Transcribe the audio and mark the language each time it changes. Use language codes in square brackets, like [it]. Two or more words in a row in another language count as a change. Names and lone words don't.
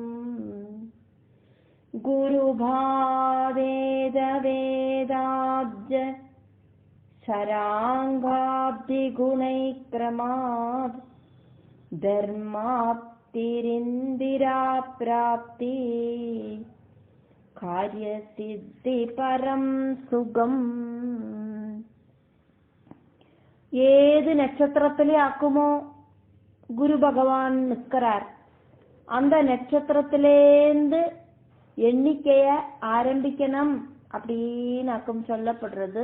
[sa] गुरुभावेद वेदाब्ज शरांगाब्दि गुणैक्रमात् धर्माप्तिरिन्दिरा प्राप्ति कार्यसिद्धि परं सुगम. [ta] ஏது நட்சத்திரத்திலே ஆக்குமோ குரு பகவான் நிற்கிறார். அந்த நட்சத்திரத்திலேந்து எண்ணிக்கைய ஆரம்பிக்கணும் அப்படின்னு ஆக்கும் சொல்லப்படுறது.